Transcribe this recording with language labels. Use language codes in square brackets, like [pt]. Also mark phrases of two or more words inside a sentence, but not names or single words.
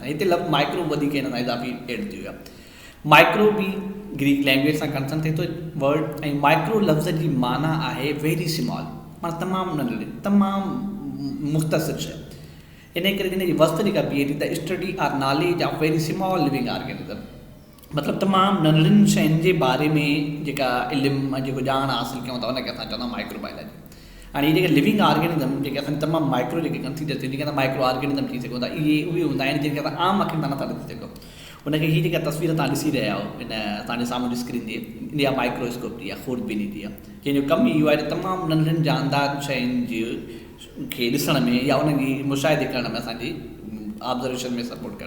[sd] हिते लफ़्ज़ माइक्रो वधीक हिन सां इज़ाफ़ी एड थी वियो आहे। माइक्रो बि [en] Greek language [sd] सां कंसर्न थिए थो वर्ड, ऐं माइक्रो लफ़्ज़ जी माना आहे [en] very small, [sd] माना तमामु नंढड़ी, तमामु मुख़्तसिर शइ। इन करे हिन जी वस्फ़ जेका बीहे थी त [en] study and knowledge of very small living organism, [sd] मतिलबु तमामु नंढड़ियुनि शयुनि जे बारे में जेका इल्मु जेको ॼाण हासिलु कयूं था उनखे असां चवंदा आहियूं माइक्रोबायोलॉजी। हाणे इहे जेके [en] living organism [sd] जेके असां तमामु माइक्रो जेके कंसीडर थिए, जेके असां [en] micro organism [sd] थी सघूं था, इहे उहे हूंदा आहिनि जिनखे असां आम अखियुनि सां नथा ॾिसी सघूं। उनखे हीअ जेका तस्वीर तव्हां ॾिसी रहिया आहियो इन तव्हांजे साम्हूं स्क्रीन ते, इहा माइक्रोस्कोप जी आहे, खूरबीनी जी आहे, जंहिंजो कमु इहो आहे त तमामु नंढड़ियुनि जानदार शयुनि जे खे ॾिसण में या उनजी मुशाहिदे करण में असांजी ऑब्ज़र्वेशन में सपोर्ट करणु।